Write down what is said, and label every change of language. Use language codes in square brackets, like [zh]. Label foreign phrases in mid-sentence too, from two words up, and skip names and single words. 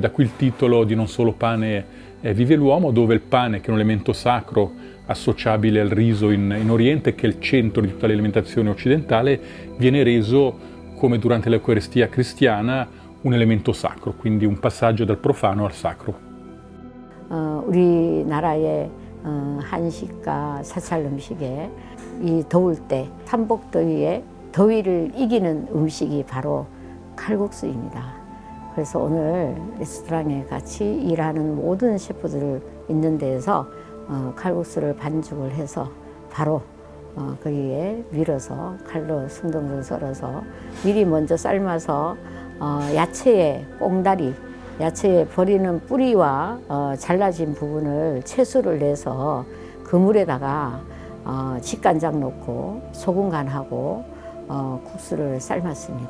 [it] Da qui il titolo di Non solo pane vive l'uomo, dove il pane, che è un elemento sacro associabile al riso in Oriente, che è il centro di tutta l'alimentazione occidentale, viene reso, come durante l'Eucaristia cristiana, un elemento sacro, quindi un passaggio dal profano al sacro. [ko] 우리나라의 한식과 사찰 음식에 이 더울 때 삼복더위에 더위를 이기는 음식이 바로 칼국수입니다. 그래서 오늘 레스토랑에 같이 일하는 모든 셰프들 있는 데에서 칼국수를 반죽을 해서 바로 거기에 밀어서 칼로 숭덩숭 썰어서 미리 먼저 삶아서 야채의 꽁다리, 야채에 버리는 뿌리와 잘라진 부분을 채수를 내서 그 물에다가 직간장 넣고 소금 간하고 국수를 삶았습니다.